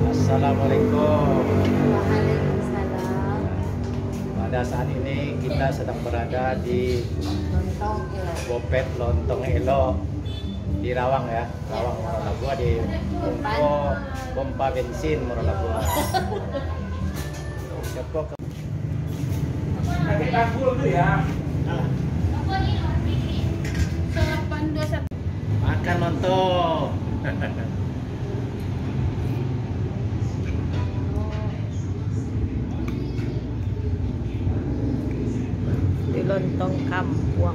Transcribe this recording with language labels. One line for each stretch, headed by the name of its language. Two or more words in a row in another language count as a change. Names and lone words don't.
Indonesian: Assalamualaikum. Waalaikumsalam. Pada saat ini kita sedang berada di Lontong Elo. Bopet Lontong Elo di Rawang ya, Rawang Morolabua di pompa bensin Morolabua. Siapa ke? Kita full tuh ya. Makan lontong. Di lontong kampung.